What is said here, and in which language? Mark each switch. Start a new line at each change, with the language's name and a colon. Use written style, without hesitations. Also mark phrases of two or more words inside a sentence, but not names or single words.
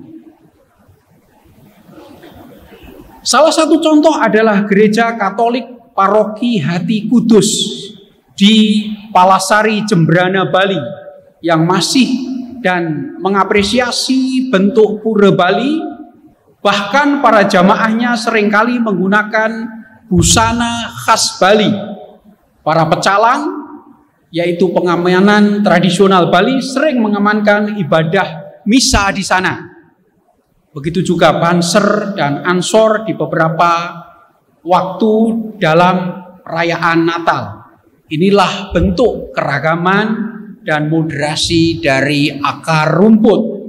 Indonesian: Salah satu contoh adalah Gereja Katolik Paroki Hati Kudus di Palasari, Jembrana, Bali, yang masih dan mengapresiasi bentuk Pura Bali. Bahkan para jamaahnya seringkali menggunakan busana khas Bali. Para pecalang, yaitu pengamanan tradisional Bali, sering mengamankan ibadah misa di sana. Begitu juga Banser dan Ansor di beberapa waktu dalam perayaan Natal. Inilah bentuk keragaman dan moderasi dari akar rumput.